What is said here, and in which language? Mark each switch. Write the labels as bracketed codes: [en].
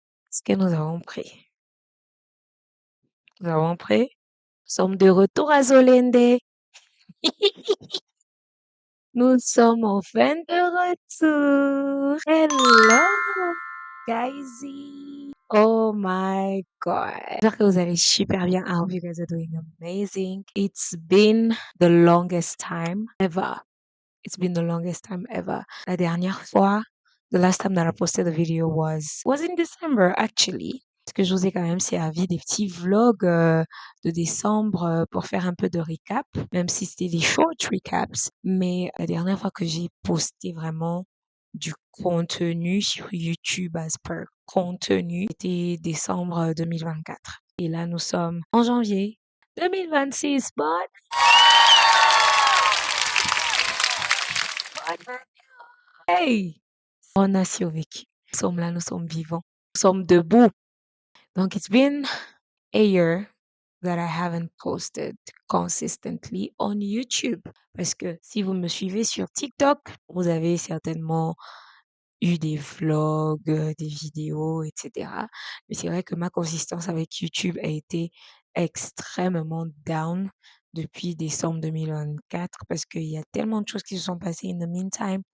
[fr] Est-ce que nous avons pris? Nous avons pris? Nous sommes de retour à Zolende. Nous sommes enfin de retour. [en] Hello, guysy. Oh my God. [fr] J'espère que vous allez super bien. [en] I hope you guys are doing amazing. It's been the longest time ever. It's been the longest time ever. [fr] La dernière fois, [en] the last time that I posted a video was in December actually. [fr] Parce que je vous ai quand même servi des petits vlogs de décembre pour faire un peu de recap, même si c'était des [en] short recaps. [fr] Mais la dernière fois que j'ai posté vraiment du contenu sur YouTube as per contenu, c'était décembre 2024. Et là, nous sommes en janvier 2026. Bonne hey! On a survécu. Nous sommes là, nous sommes vivants. Nous sommes debout. Donc, [en] it's been a year that I haven't posted consistently on YouTube. [fr] Parce que si vous me suivez sur TikTok, vous avez certainement eu des vlogs, des vidéos, etc. Mais c'est vrai que ma consistance avec YouTube a été extrêmement down depuis décembre 2024 parce qu'il y a tellement de choses qui se sont passées [en] in the meantime.